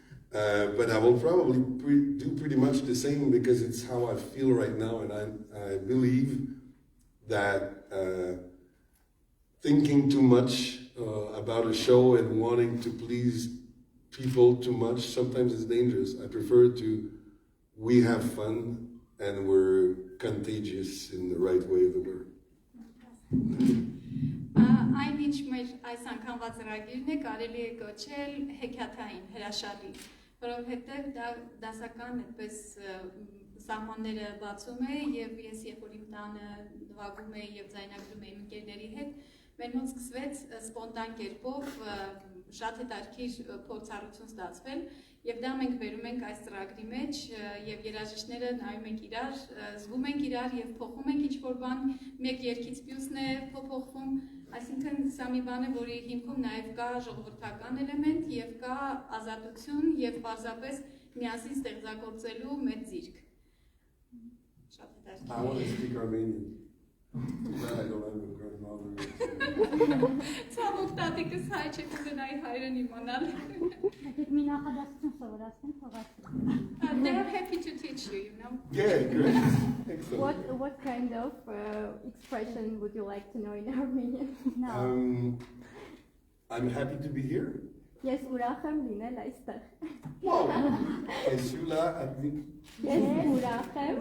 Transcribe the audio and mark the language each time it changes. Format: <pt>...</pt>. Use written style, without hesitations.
<en>But I will probably do pretty much the same because it's how I feel right now, and I believe that thinking too much about a show and wanting to please people too much sometimes is dangerous. I prefer we have fun and we're contagious in the right way of the word.</en> <hy>Այն ինչ մեր այս անգամվա ծրագիրն է, կարելի է կոչել հեքիաթային, հրաշալի, որովհետև դա դասական այդպես սահմանները բացում է, եւ ես երբ որ իմ տանը նվագում էի եւ ձայնագրում էի ընկերների հետ, մեր մոտ սկսվեց սպոնտան կերպով շատ հետաքրքիր փորձառություն ստացվել, եւ դա մենք վերում ենք այս ծրագրի մեջ եւ երաժիշտները նայում ենք իրար, զգում ենք իրար եւ փոխում ենք ինչ-որ բան, մեկ երգից մյուսն է փոփոխվում, այսինքն սա մի բան է, որի հիմքում նաեւ կա ժողովրդական էլեմենտ եւ կա ազատություն եւ պարզապես միասին ստեղծագործելու մեծ ձիրք։ Շատ հետաքրքիր։</hy> <en>I want to speak Armenian. That I don't have a grandmother.</en> <hy>Ցավոք տատիկս հայ չէ, կուզենայի հայերեն իմանալ։ Եկեք մի նախադասություն սովորացնենք, թողացնենք։</hy> <en>They are happy to teach you, you know. Yeah, great. Excellent. What kind of expression would you like to know in Armenian? No. I'm happy to be here.</en> <hy>Yes, ուրախ եմ լինել այստեղ։</hy> <en>Wow. Esula admit.</en> <hy>Yes, ուրախ եմ։</hy>